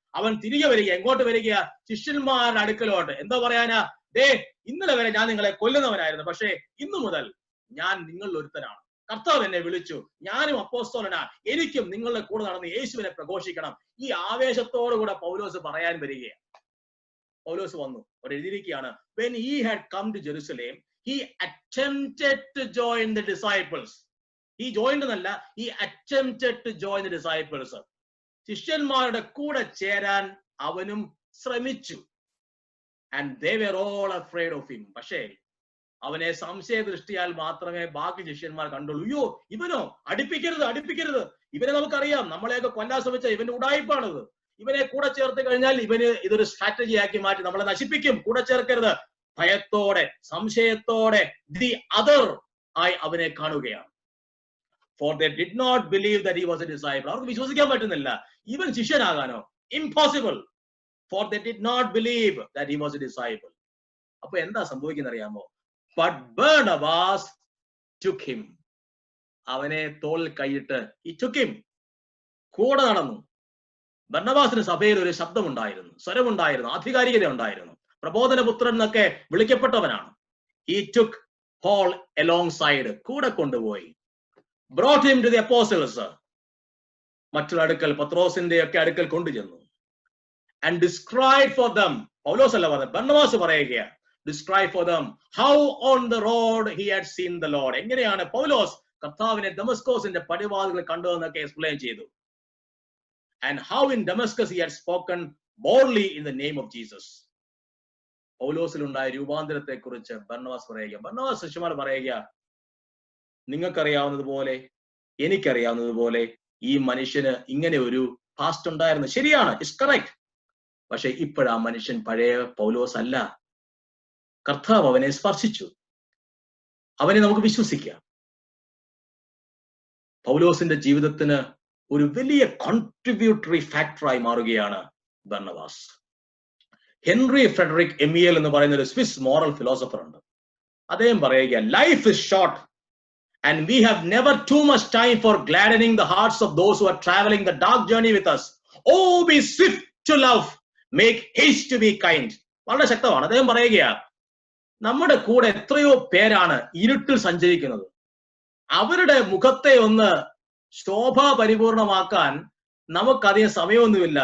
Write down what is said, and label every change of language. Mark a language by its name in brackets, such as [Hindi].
[Malayalam] അവൻ തിരികെ വരിക. എങ്ങോട്ട് വരിക? ശിഷ്യന്മാരുടെ അടുക്കലോട്ട്. എന്താ പറയാനാ? ഇന്നലെ വരെ ഞാൻ നിങ്ങളെ കൊല്ലുന്നവനായിരുന്നു, പക്ഷേ ഇന്നു മുതൽ ഞാൻ നിങ്ങളിൽ ഒരുത്തനാണ്. കർത്താവ് എന്നെ വിളിച്ചു, ഞാനും അപ്പോസ്തലനാ, എനിക്കും നിങ്ങളുടെ കൂടെ നടന്ന് യേശുവിനെ പ്രഘോഷിക്കണം. ഈ ആവേശത്തോടുകൂടെ പൗലോസ് പറയാൻ വരികയാണ്. പൗലോസ് വന്നു, അവിടെ എഴുതിയിരിക്കുകയാണ്, [English] when he had come to Jerusalem, he attempted to join the disciples. He joined [Malayalam] എന്നല്ല, [English] he attempted to join the disciples. [Malayalam] ശിഷ്യന്മാരുടെ കൂടെ ചേരാൻ അവനും ശ്രമിച്ചു. [English] And they were all afraid of him. [Malayalam] പക്ഷേ അവനെ സംശയ ദൃഷ്ടിയാൽ മാത്രമേ ബാക്കി ശിഷ്യന്മാർ കണ്ടുള്ളൂ. അയ്യോ, ഇവനോ, അടുപ്പിക്കരുത്, അടുപ്പിക്കരുത്, ഇവനെ നമുക്കറിയാം, നമ്മളെയൊക്കെ കൊല്ലാൻ ശ്രമിച്ച ഇവന്റെ ഉടായിപ്പാണിത്, ഇവനെ കൂടെ ചേർത്ത് കഴിഞ്ഞാൽ ഇവന് ഇതൊരു സ്ട്രാറ്റജി ആക്കി മാറ്റി നമ്മളെ നശിപ്പിക്കും, കൂടെ ചേർക്കരുത്. ഭയത്തോടെ, സംശയത്തോടെ ദി അതർ ആയി അവനെ കാണുകയാണ്. [English] For they did not believe that he was a disciple. [Malayalam] അവർക്ക് വിശ്വസിക്കാൻ പറ്റുന്നില്ല, ഇവൻ ശിഷ്യനാകാനോ? [English] Impossible. For they did not believe that he was a disciple. [Malayalam] അപ്പൊ എന്താ സംഭവിക്കുന്ന അറിയാമോ? [English] But Barnabas took him. [Malayalam] അവനെ തോളിൽ കൈയിട്ട് [English] he took him. [Malayalam] കൂടെ നടന്നു. ബർണബാസിന് സഭയിൽ ഒരു ശബ്ദമുണ്ടായിരുന്നു, സ്വരമുണ്ടായിരുന്നു, ആധികാരികത ഉണ്ടായിരുന്നു. പ്രബോധനപുത്രൻ എന്നൊക്കെ വിളിക്കപ്പെട്ടവനാണ്. [English] He took Paul alongside, [Malayalam] കൂടെ കൊണ്ടുപോയി. [English] Brought him to the apostles. [Malayalam] മറ്റുള്ള അടുക്കൽ, പത്രോസിന്റെ ഒക്കെ അടുക്കൽ കൊണ്ടുചെന്നു. [English] And described for them, [Malayalam] പൗലോസ് അല്ല പറഞ്ഞത്, ബർന്നബാസ് പറയുക, [English] describe for them how on the road he had seen the Lord. [Malayalam] എങ്ങനെയാണ് പൗലോസ് കർത്താവിനെ ദമസ്കോസിന്റെ പടിവാതിൽ കണ്ടതെന്നൊക്കെ എക്സ്പ്ലെയിൻ ചെയ്തു. [English] And how in Damascus he had spoken boldly in the name of Jesus. [Malayalam] പൗലോസിലുണ്ടായ രൂപാന്തരത്തെ കുറിച്ച് ബർന്നബാസ് പറയുക. ബർന്നബാസ് ശിഷ്യന്മാർ പറയുക, നിങ്ങൾക്കറിയാവുന്നതുപോലെ എനിക്കറിയാവുന്നതുപോലെ ഈ മനുഷ്യന് ഇങ്ങനെ ഒരു പാസ്റ്റ് ഉണ്ടായിരുന്നു. ശരിയാണ്, [English] It's correct. [Malayalam] പക്ഷെ ഇപ്പോഴാ മനുഷ്യൻ പഴയ പൗലോസ് അല്ല. കർത്താവ് അവനെ സ്പർശിച്ചു. അവനെ നമുക്ക് വിശ്വസിക്കാം. പൗലോസിന്റെ ജീവിതത്തിന് ഒരു വലിയ കോൺട്രിബ്യൂട്ടറി ഫാക്ടറായി മാറുകയാണ് ബർന്നബാസ്. ഹെൻറി ഫ്രെഡറിക് എമിയൽ എന്ന് പറയുന്ന ഒരു സ്വിസ് മോറൽ ഫിലോസഫർ ഉണ്ട്. അദ്ദേഹം പറയുക, [English] Life is short and we have never too much time for gladdening the hearts of those who are traveling the dark journey with us. Oh, be swift to love, make haste to be kind. [Malayalam] വളരെ ശക്തമാണ്. അദ്ദേഹം പറയുക, നമ്മുടെ കൂടെ എത്രയോ പേരാണ് ഇരുട്ടിൽ സഞ്ചരിക്കുന്നത്. അവരുടെ മുഖത്തെ ഒന്ന് ശോഭാ പരിപൂർണമാക്കാൻ നമുക്കധികം സമയമൊന്നുമില്ല.